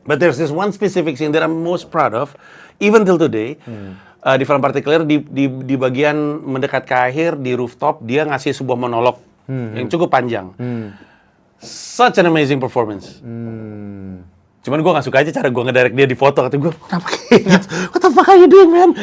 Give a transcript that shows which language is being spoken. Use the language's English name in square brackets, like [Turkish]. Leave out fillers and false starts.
[English] But there's this one specific scene that I'm most proud of, even till today. [Indonesian] Di film Particular di bagian mendekat ke akhir di rooftop dia ngasih sebuah monolog yang cukup panjang. [English] Such an amazing performance. [Indonesian] Cuman gue gak suka aja cara gue ngedirect dia di foto. Kata gue, kenapa kayak gitu? [English] What the fuck are you doing, man?